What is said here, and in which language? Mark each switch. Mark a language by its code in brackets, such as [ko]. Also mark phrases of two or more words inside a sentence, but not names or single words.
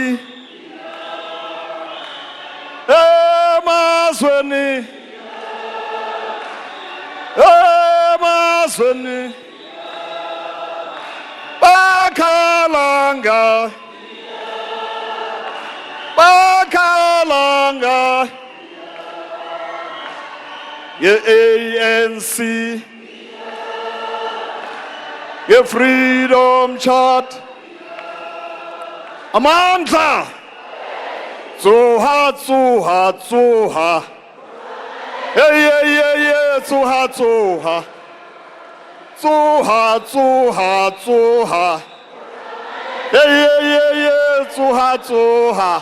[zu] emazweni, emazweni bakhalanga, bakhalanga nge-ANC, [en] nge-freedom chart. [zu] Amandla Tsuha, tsuha, tsuha. [en] Hey, yeah, yeah, yeah, [zu] tsuha, tsuha. Tsuha, tsuha, tsuha. [en] Hey, yeah, yeah, yeah, [zu] tsuha, tsuha.